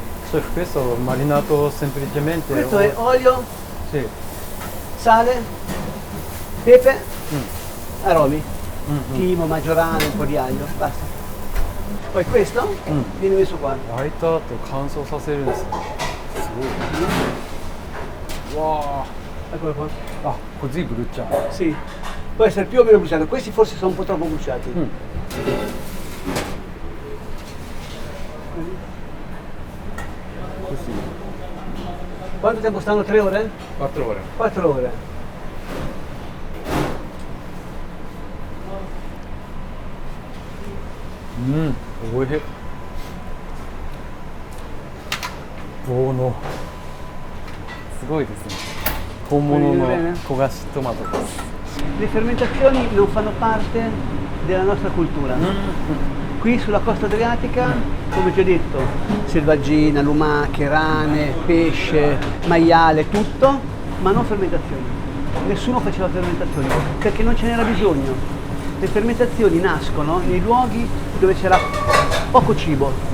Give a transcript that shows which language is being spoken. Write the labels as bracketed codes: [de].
[it] Chef, questo marinato semplicemente. Questo è olio, Sì. sale, pepe, aromi, timo, maggiorano, un po' di aglio, basta. Poi questo viene messo qua. [ja] 焼いた後乾燥させるんですね。すごい。わ [it] Eccolo qua. [ja] あ、これ随分ブルッチャー。 [it] Sì, può essere più o meno bruciato. Questi forse sono un po' troppo bruciati. Così. Quanto tempo stanno? 3 ore? 4 ore. 4 ore. [ja] おいしい。おのすごいですね。本物の焦がしトマトです。 [it] Le fermentazioni non fanno parte della nostra cultura. Qui sulla costa adriatica, come ti ho detto, selvaggina, lumache, rane, pesce, maiale, tutto, ma non fermentazioni. Nessuno faceva fermentazioni perché non ce n'era bisogno. Le fermentazioni nascono nei luoghi dove c'era poco cibo.